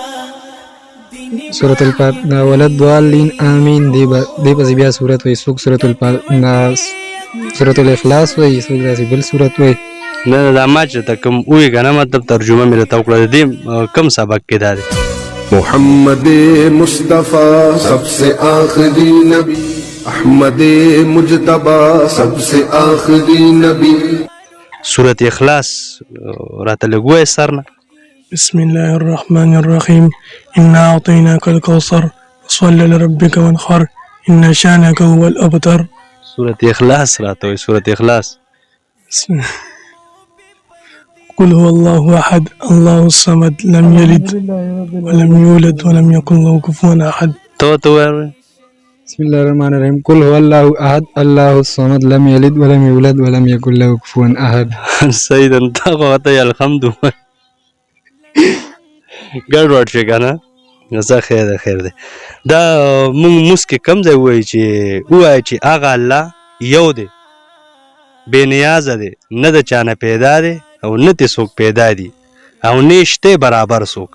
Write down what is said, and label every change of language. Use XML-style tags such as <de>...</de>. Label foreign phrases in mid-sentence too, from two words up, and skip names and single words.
<ps>سورة الفاتحة</ps> <ar>ولد ضالین آمین</ar> <ps>دی پس بیا سورت وی سوک سورة الاخلاص وی سوک داسی بل سورت وی. نه دا ما چې ته کوم ووایي که نه مطلب ترجمه مې راته وکړه د دې کوم سبق کې دا دی؟</ps> <ur>محمد مصطفیٰ سب سے آخری نبی احمد مجتبی سب سے آخری نبی.</ur> <ps>سورة اخلاص راته لږ ووایه سر نه.</ps> <ar>بسم الله الرحمن الرحيم إنا أعطيناك الكوثر فصل لربك وانحر إن شانك هو الأبتر.</ar> <ps>سورة اخلاص راته وایي. سورة اخلاص</ps> <ar>قل هو الله أحد الله الصمد لم يلد ولم يولد ولم يكن له كفوا أحد.</ar> <ps>ته وایه.</ps> <ar>بسم الله الرحمن الرحیم قل هو الله احد الله الصمد لم یلد ولم یولد ولم یکن له کفوا احد.</ar> <ps>صحیح ده. ته خو ورته یې الحمد ووایه ګډوډ شي که نه؟ ځه خیر ده خیر دی. دا مونږ موس کې کوم ځای ووایي چې ووایه چې هغه الله یو دی بې نیازه دی نه د چا نه پیدا دی او نه ترې څوک پیدا دي او نه شته برابر څوک.</ps>